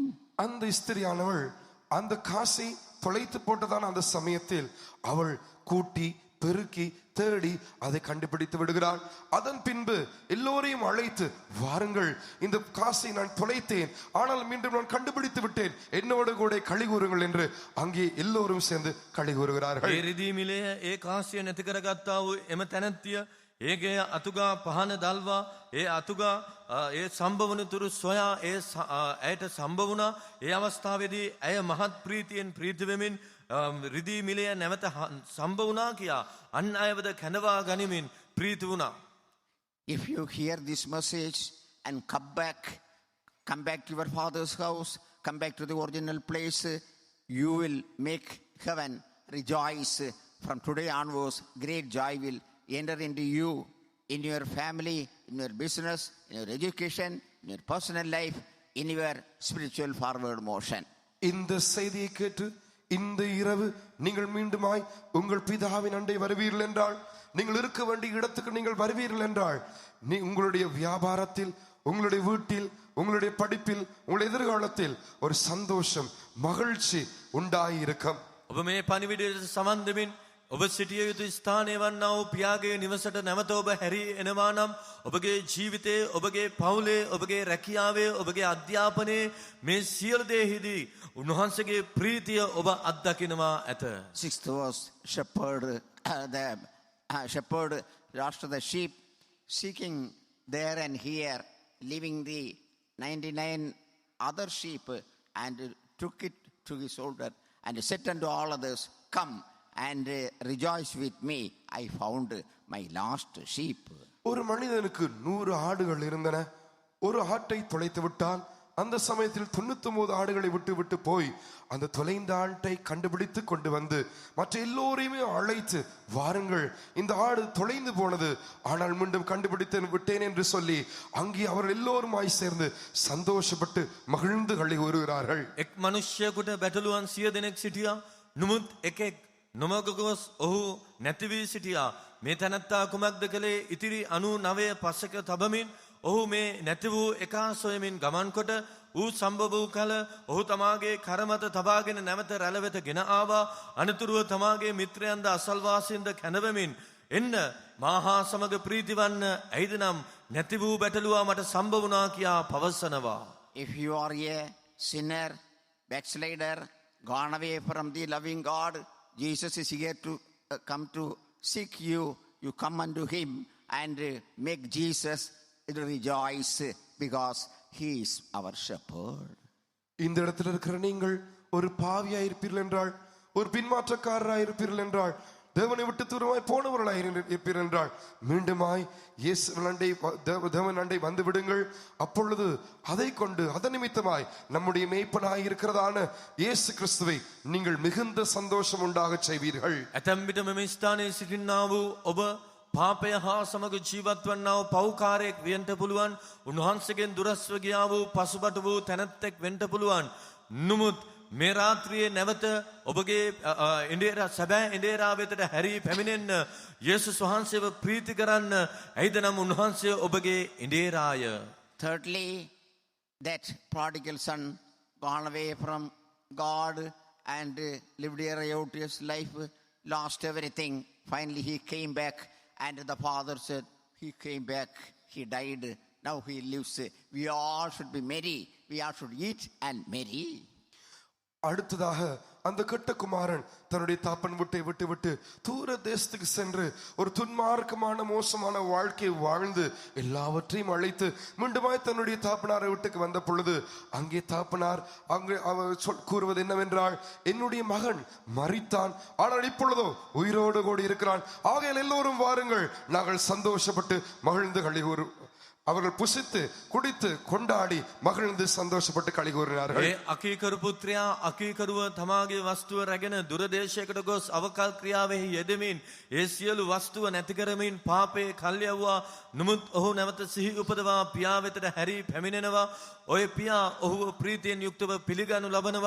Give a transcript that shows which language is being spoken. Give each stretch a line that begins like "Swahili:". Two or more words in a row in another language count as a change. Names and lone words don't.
Tamil: அந்த ஸ்திரியானவள் அந்த காசை தொலைத்து போட்டதான அந்த சமயத்தில் அவள் கூட்டி பெருக்கி தேடி அதை கண்டுபிடித்து விடுகிறாள். அதன் பின்பு எல்லோரையும் அழைத்து, வாருங்கள், இந்த காசை நான் தொலைத்தேன், ஆனால் மீண்டும் நான் கண்டுபிடித்து விட்டேன், என்னோடு கூட களி கூறுங்கள் என்று அங்கே எல்லோரும் சேர்ந்து களி கூறுகிறார்கள்.
Sinhala: ඒ රිදී මිලය ඒ කාසිය නැති කරගත්තා වූ එම තැනැත්තිය ඒගේ අතුගා පහන දල්වා ඒ අතුගා ඒ සම්භවන තුරු සොයා ඇයට සම්භව වුණා. ඒ අවස්ථාවේදී ඇය මහත් ප්‍රීතියෙන් ප්‍රීති වෙමින් රිදී මිලය නැවත සම්භව වුණා කියා අන් අයවද කැඳවා ගනිමින් ප්‍රීති වුණා.
English: If you hear this message and come back to your father's house, come back to the original place, you will make heaven rejoice. From today onwards, great joy will enter into you, in your family, in your business, in your education, in your personal life, in your spiritual forward motion.
Tamil: இந்த செய்தியை கேட்டு இந்த இரவு நீங்கள் மீண்டுமாய் உங்கள் பிதாவின் அண்டை வருவீர்கள் என்றால், நீங்கள் இருக்க வேண்டிய இடத்துக்கு நீங்கள் வருவீர்கள் என்றால், உங்களுடைய வியாபாரத்தில், உங்களுடைய வீட்டில், உங்களுடைய படிப்பில், உங்களுடைய எதிர்காலத்தில் ஒரு சந்தோஷம் மகிழ்ச்சி உண்டாயிருக்கும்.
Sinhala: ඔබ මේ පණිවිඩයට සමන් දෙමින් ඔබ සිටිය යුතු ස්ථානය වන්නා වූ පියාගේ නිවසට නැවත ඔබ හැරී එනවා නම් ඔබගේ ජීවිතයේ, ඔබගේ පවුලේ, ඔබගේ රැකියාවේ, ඔබගේ අධ්‍යාපනයේ මේ සියලු දේහිදී උන්වහන්සේගේ ප්‍රීතිය ඔබ අත්දකිනවා ඇත.
English: 6th verse, the shepherd lost the sheep, seeking there and here, leaving the 99 other sheep, and took it to his shoulder and said unto all others, come and rejoice with me, I found my lost sheep.
Tamil: ஒரு மனிதனுக்கு 100 ஆடுகள் இருந்தன. ஒரு ஆட்டை தொலைத்து விட்டால் அந்த சமயத்தில் 99 ஆடுகளை விட்டு போய் அந்த தொலைந்த ஆட்டை கண்டுபிடித்து கொண்டு வந்து மற்ற எல்லோரையுமே அழைத்து, வாருங்கள், இந்த ஆடு தொலைந்து போனது, ஆனால் மீண்டும் கண்டுபிடித்து விட்டேன் என்று சொல்லி அங்கே அவர்கள் எல்லோருமாய் சேர்ந்து சந்தோஷப்பட்டு மகிழ்ந்து களி கூறுகிறார்கள்.
Sinhala: එක් මනුෂ්‍යයෙකුට බැටළුවන් 100 දෙනෙක් සිටියා. නමුත් එකෙක් නොමග ගොස් ඔහු නැති වී සිටියා. මේ තැනැත්තා කුමක්ද කළේ? ඉතිරි 99 පස්සක තබමින් ඔහු මේ නැති වූ එකා සොයමින් ගමන් කොට ඌ සම්භව වූ කල ඔහු තමාගේ කරමත තබාගෙන නැවත රැළ වෙත ගෙන ආවා. අනතුරුව තමාගේ මිත්‍රයන්ද අසල්වාසීන්ද කැඳවමින්, එන්න මාහා සමග ප්‍රීතිවන්න, ඇයිද නම් නැති වූ බැටළුවා මට සම්භව වුණා කියා පවසනවා.
English: If you are a sinner, backslider, gone away from the loving God, Jesus is here to come to seek you. You come unto him and make Jesus rejoice, because he is our shepherd.
Tamil: இந்த இடத்துல இருக்கிற நீங்கள் ஒரு பாவியாய் இருப்பீர்கள் என்றால், ஒரு பின்மாற்றக்காரராய் இருப்பீர்கள் என்றால், தேவனை விட்டு தூரமாய் போனவர்களாய் இருப்பீர் என்றால் மீண்டுமாய் தேவன் அண்டை வந்து விடுங்கள். அப்பொழுது அதை கொண்டு அதன் நிமித்தமாய் நம்முடைய மேய்ப்பனாய் இருக்கிறதான இயேசு கிறிஸ்துவை நீங்கள் மிகுந்த சந்தோஷம் உண்டாக செய்வீர்கள்.
Sinhala: ඇතැම් විට මෙම ස්ථානයේ සිටින්නා වූ ඔබ පාපය හා සමග ජීවත් වන්නා වූ පව්කාරයෙක් වෙන්න පුළුවන්. උන්වහන්සේගෙන් දුරස්ව ගියා වූ පසුබට වූ තැනැත්තෙක් වෙන්න පුළුවන්. නමුත් මේ රාත්‍රියේ නැවත ඔබගේ ඉන්දියරා සැබෑ ඉන්දියරා වෙතට හැරී පැමිණෙන්න යේසුස් වහන්සේව ප්‍රීති කරන්න. ඇයිද නම් උන්වහන්සේ ඔබගේ ඉන්දියරාය.
English: Thirdly, that prodigal son gone away from God and lived a riotous life, lost everything. Finally he came back, and the father said, he came back, he died, now he lives. We all should be merry, we all should eat and marry.
Tamil: அடுத்ததாக அந்த கெட்ட குமாரன் தன்னுடைய தாப்பன் வீட்டை விட்டு தூர தேசத்துக்கு சென்று ஒரு துன்மார்க்கமான மோசமான வாழ்க்கை வாழ்ந்து எல்லாவற்றையும் அழைத்து மீண்டுமாய் தன்னுடைய தாப்பனாரை வீட்டுக்கு வந்த பொழுது அங்கே தாப்பனார் அவர் கூறுவது என்னவென்றால், என்னுடைய மகன் மரித்தான், ஆனால் இப்பொழுதோ உயிரோடு கூடி இருக்கிறான். ஆகையால் எல்லோரும் வாருங்கள், நாங்கள் சந்தோஷப்பட்டு மகிழ்ந்து களிகூறு. அவர்கள் புசித்து குடித்து கொண்டாடி மகிழ்ந்து சந்தோஷப்பட்டு களி கூறினார்கள்.
Sinhala: ඒ අකීකරු පුත්‍රයා අකීකරුව තමාගේ වස්තුව රැගෙන දුරදේශයකට ගොස් අවකල් ක්‍රියාවෙහි යෙදෙමින් ඒ සියලු වස්තුව නැති කරමින් පාපේ කල්යවුවා. නමුත් ඔහු නැවත සිහි උපදවා පියා වෙතට හැරී පැමිණෙනවා. ඔය පියා ඔහුව ප්‍රීතියෙන් යුක්තව පිළිගනු ලබනවා.